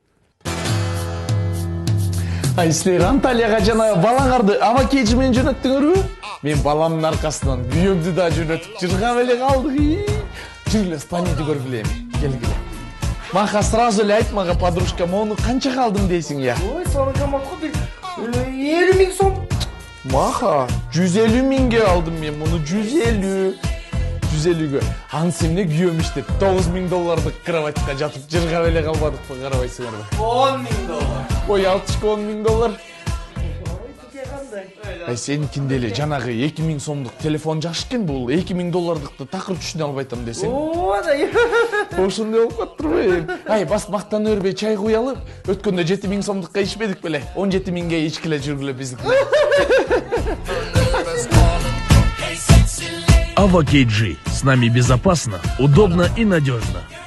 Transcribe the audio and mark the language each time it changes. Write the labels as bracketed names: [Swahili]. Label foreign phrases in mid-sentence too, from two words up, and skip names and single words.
[Kyrgyz] Силер Анталияга жана балаңарды Ава Кейджи менен жөнөттүңөрбү? Мен баламдын аркасынан күйөөмдү да жөнөтүп жыргап эле калдык. Жүргүлө, спальняды көргүлө эми. Келгиле. Маха сразу эле айт мага, подружка, мону канчага алдым дейсиң я? Ой, соны камакты 50 000 сом. Маха, 150 000ге алдым мен муну, 150. 150-гө. Анысы эмне күйөөм иштеп 9 000 доллардык кроватька жатып жыргап эле калбадыкпы, карабайсыңарбы? 10 000 доллар. Ой, алтышка 10 000 доллар. Сеникинде эле жанагы 2 000 сомдук телефон жакшы экен, бул 2 000 доллардыкты такыр түшүнө албай атам десең. Ошондой болуп калыптыр. Бас мактана бербей чай куялы. Өткөндө 7 000 сомдукка ичпедик беле? 17 000ге ичкиле жүргүлө биздики. Ава Кейджи. [Russian] С нами безопасно, удобно и надежно.